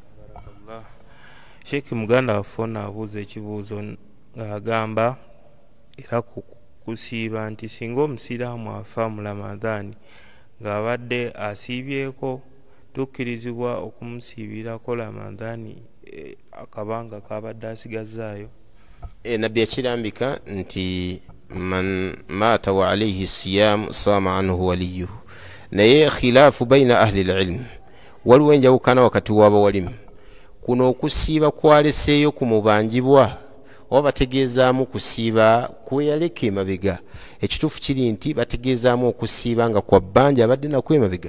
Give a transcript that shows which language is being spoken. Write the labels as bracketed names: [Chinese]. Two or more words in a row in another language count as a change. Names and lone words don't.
[Ganda] Sheikh muganda waffe abuuza ekibuuzo ng'agamba era kusiiba nti singa omusiraamu afa mu Ramadhaani ng'abadde asiibyeko, tukkirizibwa okumusiibirako Ramadhaani akabanga kabadde asigazaayo? Nabbi yakirambika nti [Arabic] من مات وعليه صيام صام عنه وليه. [Ganda] Naye [Arabic] خلاف بين أهل العلم, [Ganda] waliwo enjawukana wakati w'abawalimu. Kuno okusiiba kwaleseeyo ku mubanjibwa oba bategeezaamu kusiiba kweyaleka emabega? Ekituufu kiri nti bategeezaamu okusiiba nga kwa bbanja abadde nakwo emabega.